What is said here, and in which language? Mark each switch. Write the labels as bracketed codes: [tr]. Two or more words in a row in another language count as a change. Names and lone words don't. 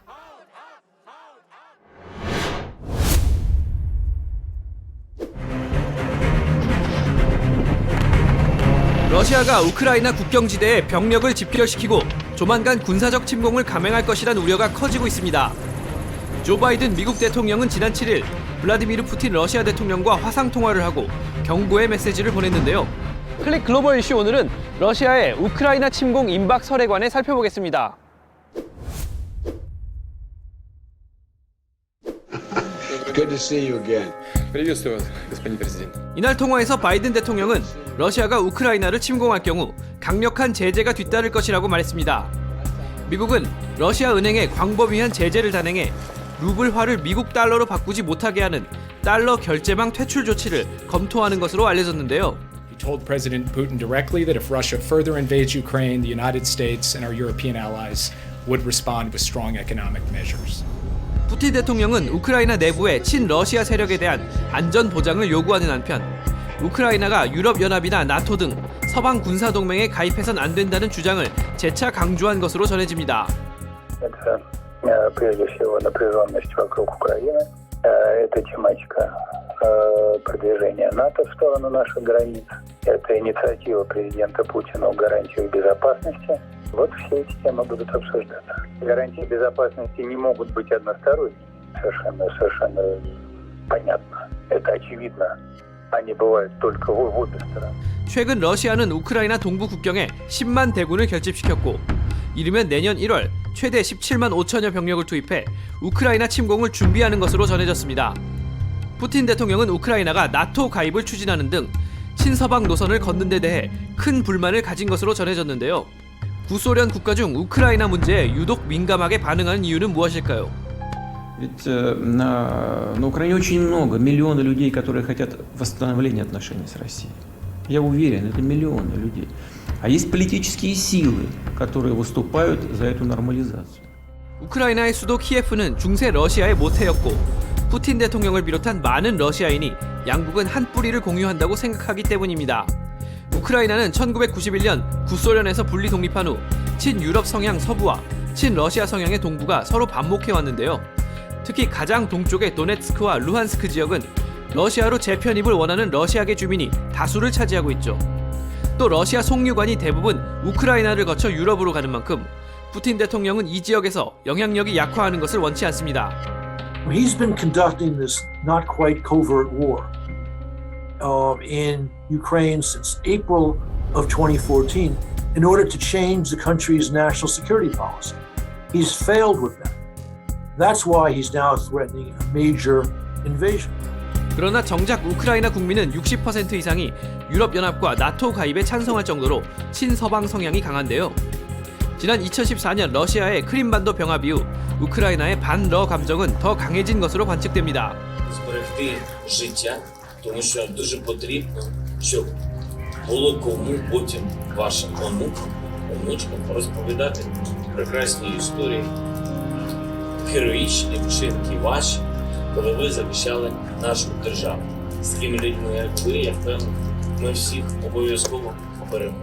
[ko] 러시아가 우크라이나 국경지대에 병력을 집결시키고 조만간 군사적 침공을 감행할 것이란 우려가 커지고 있습니다. 조 바이든 미국 대통령은 지난 7일 블라디미르 푸틴 러시아 대통령과 화상통화를 하고 경고의 메시지를 보냈는데요. 클릭 글로벌 이슈 오늘은 러시아의 우크라이나 침공 임박 설에 관해 살펴보겠습니다. [en] Good to see you again. [ru] Приветствую вас, господин президент. [ko] 이날 통화에서 바이든 대통령은 러시아가 우크라이나를 침공할 경우 강력한 제재가 뒤따를 것이라고 말했습니다. 미국은 러시아 은행에 광범위한 제재를 단행해 루블화를 미국 달러로 바꾸지 못하게 하는 달러 결제망 퇴출 조치를 검토하는 것으로 알려졌는데요. [en] He told President Putin directly that if Russia further invades Ukraine, the United States and our European allies would respond with strong economic measures. [ko] 푸틴 대통령은 우크라이나 내부의 친러시아 세력에 대한 안전 보장을 요구하는 한편 우크라이나가 유럽연합이나 나토 등 서방 군사동맹에 가입해선 안 된다는 주장을 재차 강조한 것으로 전해집니다. [ru] Это прежде всего напряженность вокруг Украины, это тематика продвижения НАТО в сторону наших границ, это инициатива президента Путина о гарантиях безопасности. Вот все эти темы будут обсуждаться. Гарантии безопасности не могут быть односторонними, совершенно понятно. Это очевидно. Они бывают только в обе стороны. [ko] 최근 러시아는 우크라이나 동부 국경에 10만 대군을 결집시켰고 이르면 내년 1월 최대 17만 5천여 병력을 투입해 우크라이나 침공을 준비하는 것으로 전해졌습니다. 푸틴 대통령은 우크라이나가 나토 가입을 추진하는 등 친서방 노선을 걷는 데 대해 큰 불만을 가진 것으로 전해졌는데요. 구소련 국가 중 우크라이나 문제에 유독 민감하게 반응하는 이유는 무엇일까요? [ru] Ведь на Украине очень много, миллионы людей, которые хотят восстановления отношений с Россией. Я уверен, это миллионы людей. А есть политические силы, которые выступают за эту нормализацию. [ko] 우크라이나의 수도 키예프는 중세 러시아의 모태였고 푸틴 대통령을 비롯한 많은 러시아인이 양국은 한 뿌리를 공유한다고 생각하기 때문입니다. 우크라이나는 1991년 구소련에서 분리 독립한 후 친유럽 성향 서부와 친러시아 성향의 동부가 서로 반목해왔는데요. 특히 가장 동쪽의 도네츠크와 루한스크 지역은 러시아로 재편입을 원하는 러시아계 주민이 다수를 차지하고 있죠. 또 러시아 송유관이 대부분 우크라이나를 거쳐 유럽으로 가는 만큼 푸틴 대통령은 이 지역에서 영향력이 약화하는 것을 원치 않습니다. [en] He's been conducting this not quite covert war in Ukraine since April of 2014 in order to change the country's national security policy. He's failed with that. That's why he's now threatening a major invasion. [ko] 그러나 정작 우크라이나 국민은 60% 이상이 유럽연합과 나토 가입에 찬성할 정도로 친서방 성향이 강한데요. 지난 2014년 러시아의 크림반도 병합 이후 우크라이나의 반러 감정은 더 강해진 것으로 관측됩니다. [uk] зберегти життя, тому що дуже потрібно, щоб було кому потім вашим онукам, онучкам розповідати прекрасні історії, героїчні вчинки ваші, коли ви захищали нашу державу. З такими людьми, як ви, я впевнений, ми всіх обов'язково переможемо.